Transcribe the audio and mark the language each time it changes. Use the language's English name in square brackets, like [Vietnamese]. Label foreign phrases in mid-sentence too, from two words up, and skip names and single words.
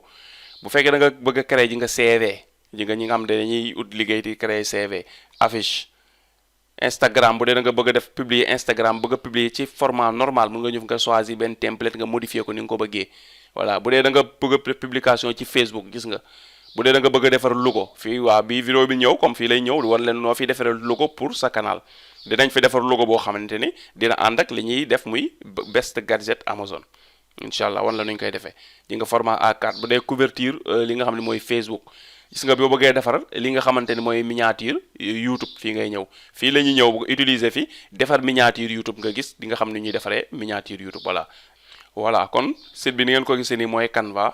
[Wolof] bu fekkee da nga bëgg a créer ji nga CV, ji nga ñi nga xam ne dañuy ut liggéey di créer CV, affiche, Instagram bu dee da nga bëgg a def publier Instagram, bëgg a publier ci [French] format normal [Wolof] mun nga ñëw nga choisir benn template nga modifier ko ni nga ko bëggee. voilà bu dee da nga bëgg a publication ci Facebook, gis nga bu dee da nga bëgg a defar logo fii waa bii vidéo bi ñëw comme fii lay ñëw war leen noo fi defaree logo pour sa canal. dinañ fi defar logo boo xamante ni dina ànd ak li ñuy def muy [English] best gadget [Wolof] Amazon [Arabic] إن شاء الله [Wolof] wan la nuñ koy defee. di nga format A4 bu dee couverture li nga xam ne mooy Facebook. gis nga boo bëggee defar li nga xamante ni mooy miniature YouTube, fii ngay ñëw fii la ñuy ñëw bu utiliser fi defar miniature YouTube nga gis di nga xam ni ñuy defaree miniature YouTube. voilà kon site bi ni ngeen ko gisee nii mooy Canva.